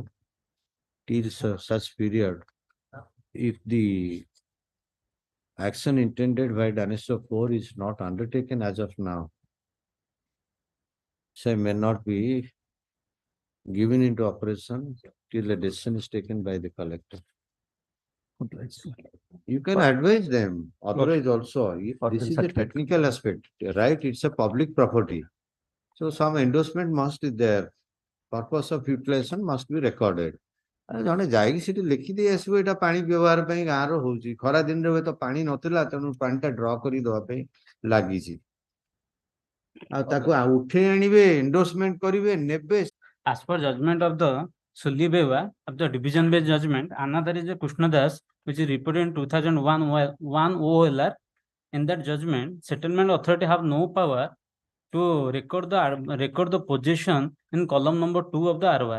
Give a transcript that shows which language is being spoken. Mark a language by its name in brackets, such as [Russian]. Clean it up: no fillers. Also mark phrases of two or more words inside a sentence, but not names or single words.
[English] Till such period, if the action intended by Annex 4 is not undertaken as of now, so may not be given into operation till a decision is taken by the collector. You can advise them, authorize also. If this is a technical aspect, right? It's a public property. So some endorsement must be there. Purpose of utilization must be recorded. [Odia] ଜଣେ ଯାଇକି ସେଠି ଲେଖିଦେଇ ଆସିବ ଏଇଟା ପାଣି ବ୍ୟବହାର ପାଇଁ ଗାଁର ହଉଛି ଖରା ଦିନରେ ହୁଏତ ପାଣି ନଥିଲା ତେଣୁ ପାଣିଟା ଡ୍ର କରି ଦବା ପାଇଁ ଲାଗିଛି ଆଉ ତାକୁ ଉଠେଇ ଆଣିବେ ଏଣ୍ଡୋର୍ସମେଣ୍ଟ କରିବେ ନେବେ. [English] As per judgment of the Sullibewa of the division based judgment, another is a Krishnadas, which is reported in 2001 OLR. In that judgment, settlement authority have no power to record the possession in column number 2 of the ROI.